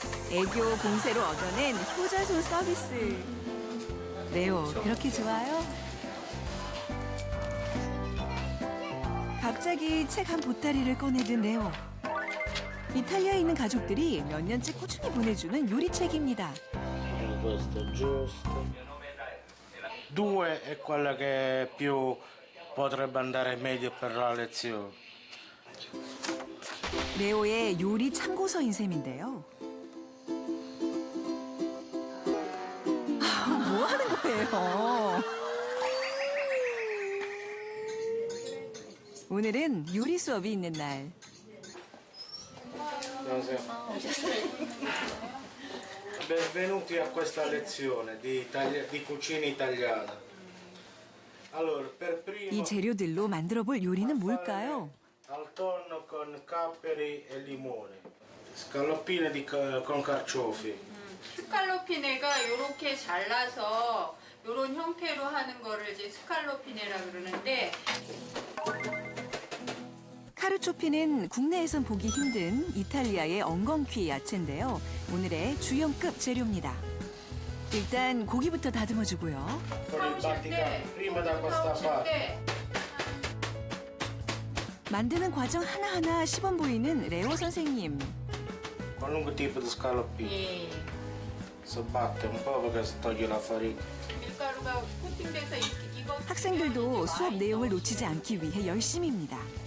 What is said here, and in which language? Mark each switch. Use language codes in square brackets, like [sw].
[ko] 애교 공세로 얻어낸 효자손 서비스. 레오, 그렇게 좋아요? 갑자기 책 한 보따리를 꺼내든 레오. 이탈리아에 있는 가족들이 몇 년째 꾸준히 보내주는 요리책입니다. [it] Questo è giusto. 2 è quella che più potrebbe andare meglio per la lezione. [ko] 레오의 요리 참고서인 셈인데요. 뭐 하는 거예요? 오늘은 요리 수업이 있는 날. [it] Buonasera. Benvenuti a questa lezione di cucina italiana. Allora, per primo [ko] 이 재료들로 만들어 볼 요리는 뭘까요? [it] al tonno con capperi e limone. Scaloppine con carciofi. [ko] 스칼로피네가 이렇게 잘라서 이런 형태로 하는 거를 이제 스칼로피네라 그러는데 카르초피는 국내에선 보기 힘든 이탈리아의 엉겅퀴 야채인데요. 오늘의 주연급 재료입니다. 일단 고기부터 다듬어주고요. [it] Con il batticano. Prima da questa parte. [ko] 만드는 과정 하나하나 시범 보이는 레오 선생님. [it] Qualunque tipo di scaloppine. [ko] 예. [it] Si batte un po' perché si toglie la farina. [ko] 밀가루가 코팅돼서 학생들도 수업 내용을 놓치지 않기 위해 열심입니다.